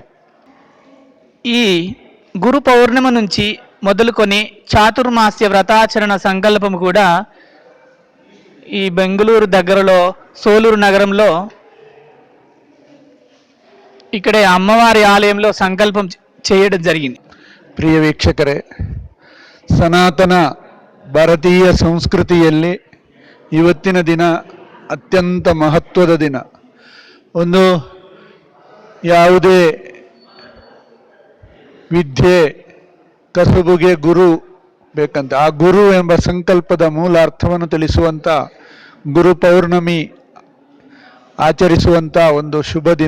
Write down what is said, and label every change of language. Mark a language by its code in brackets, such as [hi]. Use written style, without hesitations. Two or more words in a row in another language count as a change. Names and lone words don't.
[te] ఈ గురు పౌర్ణిమ నుంచి మొదలుకొని చాతుర్మాస్య వ్రతాచరణ సంకల్పం కూడా ఈ బెంగళూరు దగ్గరలో సోలూరు నగరంలో ఇక్కడే అమ్మవారి ఆలయంలో సంకల్పం చేయడం జరిగింది. [kn] ಪ್ರಿಯ ವೀಕ್ಷಕರೇ, ಸನಾತನ ಭಾರತೀಯ ಸಂಸ್ಕೃತಿಯಲ್ಲಿ ಇವತ್ತಿನ ದಿನ ಅತ್ಯಂತ ಮಹತ್ವದ ದಿನ. ಒಂದು ಯಾವುದೇ ವಿದ್ಯೆ ಕಸುಬುಗೆ ಗುರು ಬೇಕಂತ, ಆ ಗುರು ಎಂಬ ಸಂಕಲ್ಪದ ಮೂಲ ಅರ್ಥವನ್ನು ತಿಳಿಸುವಂಥ ಗುರು ಪೌರ್ಣಮಿ ಆಚರಿಸುವಂಥ ಒಂದು ಶುಭ ದಿನ.